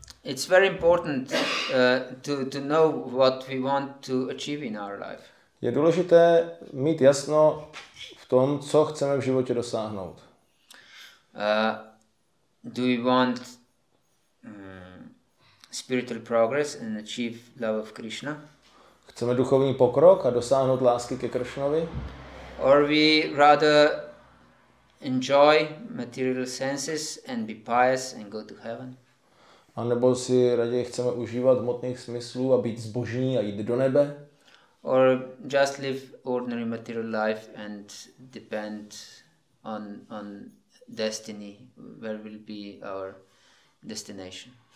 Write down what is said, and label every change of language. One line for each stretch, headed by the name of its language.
English: It's very important to know what we want to achieve in our life.
Czech: Je důležité mít jasno v tom, co chceme v životě dosáhnout.
English: Do we want spiritual progress and achieve love of Krishna?
Czech: Chceme duchovní pokrok a dosáhnout lásky ke Kršnovi?
English: Or we rather enjoy material senses and be pious and go to heaven?
Czech: A nebo si raději chceme užívat hmotných smyslů a být zbožní a jít do nebe?
English: Or just live ordinary material life and depend on destiny, where will be our destination?